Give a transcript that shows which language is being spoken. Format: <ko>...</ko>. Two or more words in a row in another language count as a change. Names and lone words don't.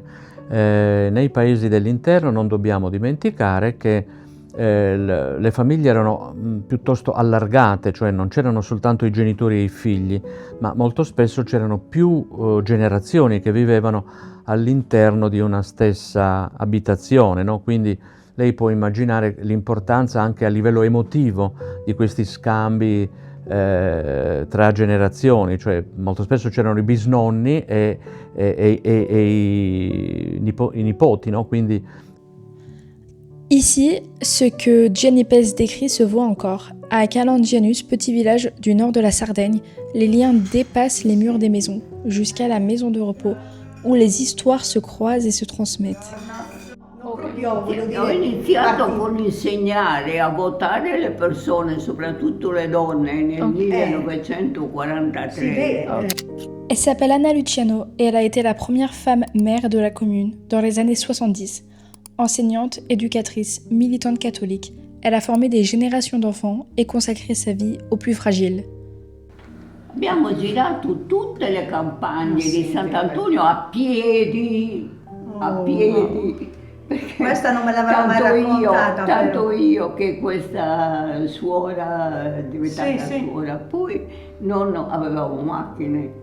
<it>Nei paesi dell'interno non dobbiamo dimenticare che le famiglie erano piuttosto allargate, cioè non c'erano soltanto i genitori e i figli, ma molto spesso c'erano più generazioni che vivevano all'interno di una stessa abitazione, no? Quindi lei può immaginare l'importanza anche a livello emotivo di questi scambi tra generazioni, cioè molto spesso c'erano i bisnonni e i nipoti, no? Quindi</it> <fr>Ici, ce que Gianni Pes décrit se voit encore. À Calangianus, petit village du nord de la Sardaigne, les liens dépassent les murs des maisons, jusqu'à la maison de repos, où les histoires se croisent et se transmettent.</fr> <it>Ho iniziato con insegnare a votare le persone, soprattutto le donne, nel 1943.</it> <fr>Elle s'appelle Anna Luciano et elle a été la première femme maire de la commune dans les années 70. Enseignante, éducatrice, militante catholique, elle a formé des générations d'enfants et consacré sa vie aux plus fragiles.</fr> <it>Abbiamo girato tutte le campagne di Sant'Antonio a piedi, perché Questa non me l'aveva mai raccontata. Tanto io che questa suora è diventata suora, poi non avevamo macchine.</it>